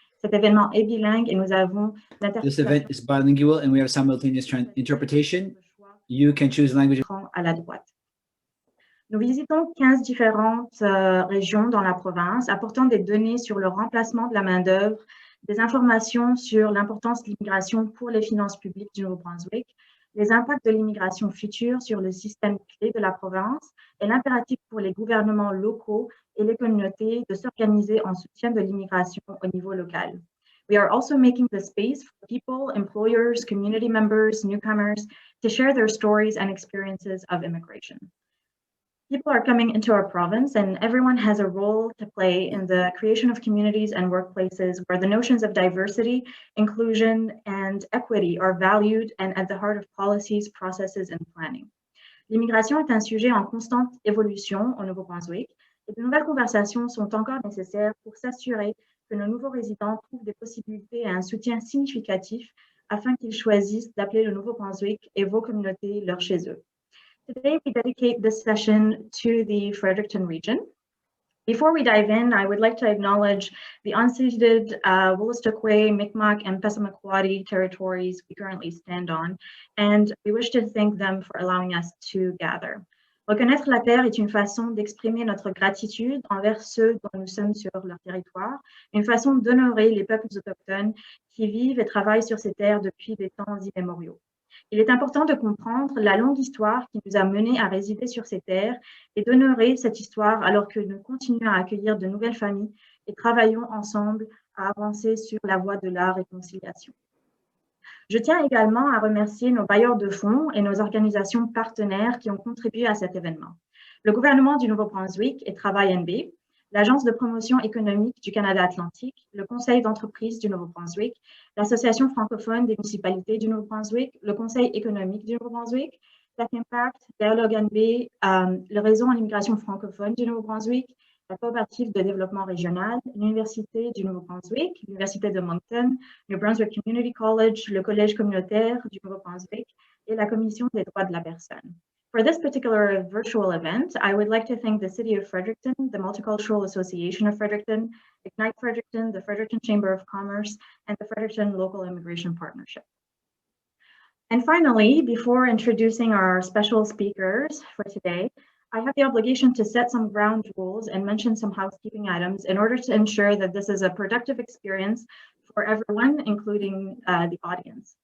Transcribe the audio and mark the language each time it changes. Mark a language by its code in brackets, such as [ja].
[fr] Cet événement est bilingue et nous avons [en] This event is bilingual and we have simultaneous interpretation. You can choose language [fr] à la droite. Nous visitons 15 différentes régions dans la province, apportant des données sur le remplacement de la main-d'œuvre, des informations sur l'importance de l'immigration pour les finances publiques du Nouveau-Brunswick, les impacts de l'immigration future sur le système clé de la province et l'impératif pour les gouvernements locaux et les communautés de s'organiser en soutien de l'immigration au niveau local. [en] We are also making the space for people, employers, community members, newcomers to share their stories and experiences of immigration. People are coming into our province and everyone has a role to play in the creation of communities and workplaces where the notions of diversity, inclusion, and equity are valued and at the heart of policies, processes, and planning. [fr] L'immigration est un sujet en constante évolution au Nouveau-Brunswick et de nouvelles conversations sont encore nécessaires pour s'assurer que nos nouveaux résidents trouvent des possibilités et un soutien significatif afin qu'ils choisissent d'appeler le Nouveau-Brunswick et vos communautés leur chez eux. [en] Today, we dedicate this session to the Fredericton region. Before we dive in, I would like to acknowledge the unceded Wolastoqey, Mi'kmaq, and Passamaquoddy territories we currently stand on, and we wish to thank them for allowing us to gather. [fr] Reconnaître la terre est une façon d'exprimer notre gratitude envers ceux dont nous sommes sur leur territoire, une façon d'honorer les peuples autochtones qui vivent et travaillent sur ces terres depuis des temps immémoriaux. Il est important de comprendre la longue histoire qui nous a menés à résider sur ces terres et d'honorer cette histoire alors que nous continuons à accueillir de nouvelles familles et travaillons ensemble à avancer sur la voie de la réconciliation. Je tiens également à remercier nos bailleurs de fonds et nos organisations partenaires qui ont contribué à cet événement. Le gouvernement du Nouveau-Brunswick et Travail NB, l'Agence de promotion économique du Canada Atlantique, le Conseil d'entreprise du Nouveau-Brunswick, l'Association francophone des municipalités du Nouveau-Brunswick, le Conseil économique du Nouveau-Brunswick, Tech Impact, Dialogue NB, le réseau en immigration francophone du Nouveau-Brunswick, la coopérative de développement régional, l'Université du Nouveau-Brunswick, l'Université de Moncton, le Brunswick Community College, le Collège communautaire du Nouveau-Brunswick et la Commission des droits de la personne. [en] For this particular virtual event, I would like to thank the City of Fredericton, the Multicultural Association of Fredericton, Ignite Fredericton, the Fredericton Chamber of Commerce, and the Fredericton Local Immigration Partnership. And finally, before introducing our special speakers for today, I have the obligation to set some ground rules and mention some housekeeping items in order to ensure that this is a productive experience for everyone, including the audience.